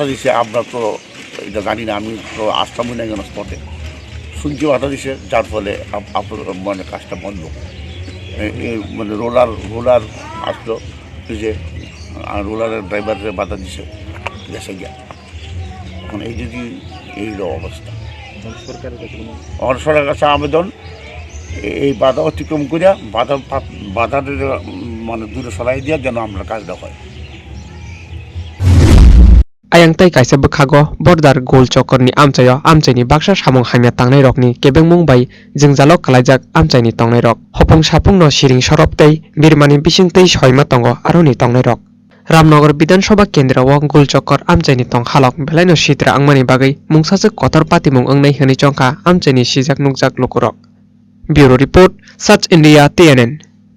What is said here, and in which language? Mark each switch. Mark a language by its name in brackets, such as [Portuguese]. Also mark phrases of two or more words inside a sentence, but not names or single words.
[Bangla] দিছে আমরা তো এটা জানি না আমি তো আসলামই না কেন স্পটে শুনছি বাধা দিছে যার ফলে আপনার মানে কাজটা বন্ধ মানে রোলার আসলো যে রোলারের ড্রাইভারের বাধা দিছে গেছে গিয়া এখন এই যদি এই অবস্থা সরকারের কাছে আবেদন এই বাধা অতিক্রম করিয়া বাধা মানে দূরে সরাই দিয়া যেন আমরা কাজটা হয় [Kok Borok] Ayang tai kaisa bwkhago bordar gol chokorni amchayo amchaini baksa samung hamya tangnai rokni kebengmung bai jingjalo kalaijak amchaini tongnai rok hopong sapung no siring sorop tei birmani bisingtei soima tongo aroni tongnai rok Ramnagar Bidansabha Kendra o gol chokor amchaini tong halok belaino sitra angmani bagui mungsajak kotor patimung ongnai hini chongkha amchaini sijak nugjak lukurok [English] Bureau Report [Kok Borok] Search India TNN